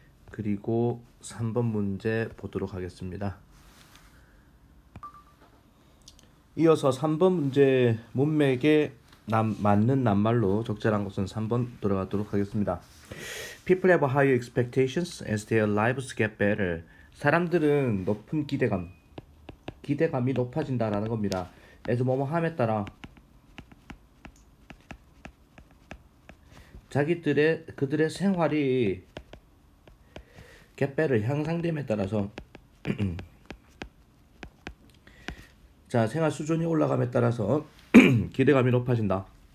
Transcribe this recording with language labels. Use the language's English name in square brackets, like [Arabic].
[Korean] 그리고 3번 문제 보도록 하겠습니다. 이어서 3번 문제 문맥에 맞는 낱말로 적절한 것은 3번 들어가도록 하겠습니다. [English] People have higher expectations as their lives get better. [Korean] 사람들은 높은 기대감이 높아진다라는 겁니다. as 뭐뭐 함에 따라 그들의 생활이 [English] get better [Korean] 향상됨에 따라서 자 생활 수준이 올라감에 따라서 기대감이 높아진다.